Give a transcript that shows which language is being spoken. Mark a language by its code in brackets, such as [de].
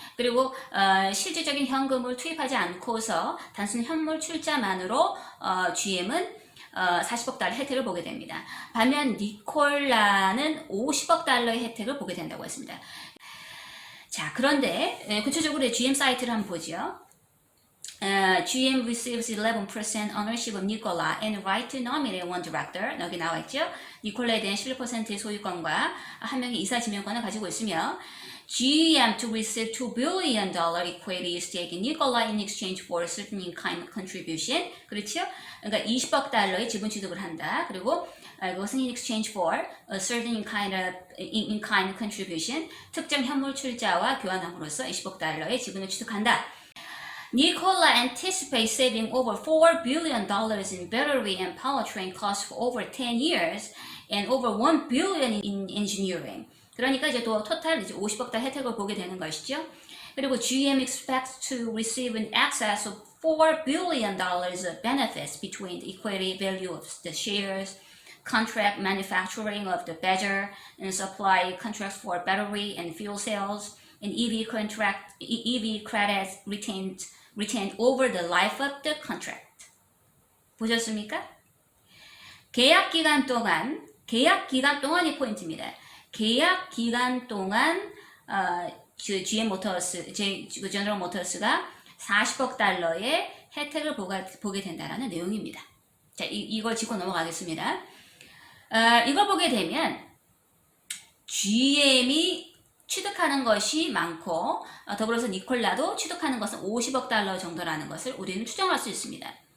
[ko] 그리고 실질적인 현금을 투입하지 않고서 단순 현물 출자만으로 GM은 40억 달러 혜택을 보게 됩니다. 반면 니콜라는 50억 달러의 혜택을 보게 된다고 했습니다. 자, 그런데 구체적으로 GM 사이트를 한번 보죠. [en] GM receives 11% ownership of Nikola and right to nominate one director. [ko] 여기 나와 있죠. 니콜라에 대한 11%의 소유권과 한 명의 이사 지명권을 가지고 있으며 [en] GM to receive $2 billion equity stake in Nikola in exchange for a certain in-kind contribution. [ko] 그렇죠? 그러니까 20억 달러의 지분 취득을 한다. 그리고 이것은 [en] in exchange for a certain in-kind contribution. [ko] 특정 현물 출자와 교환함으로써 20억 달러의 지분을 취득한다. [en] Nikola anticipates saving over $4 billion in battery and powertrain costs for over 10 years and over $1 billion in engineering. [ko] 그러니까 이제 또 토탈 이제 50억 달 혜택을 보게 되는 것이죠. 그리고 [en] GM expects to receive in excess of $4 billion of benefits between the equity value of the shares, contract manufacturing of the Badger, and supply contracts for battery and fuel cells, and EV credits retained over the life of the contract. [ko] 보셨습니까? 계약 기간 동안이 포인트입니다. 계약 기간 동안 GM 모터스, 제너럴 모터스가 40억 달러의 혜택을 보게 된다는 내용입니다. 자, 이걸 짚고 넘어가겠습니다. 이걸 보게 되면 GM이 취득하는 것이 많고 더불어서 니콜라도 취득하는 것은 50억 달러 정도라는 것을 우리는 추정할 수 있습니다.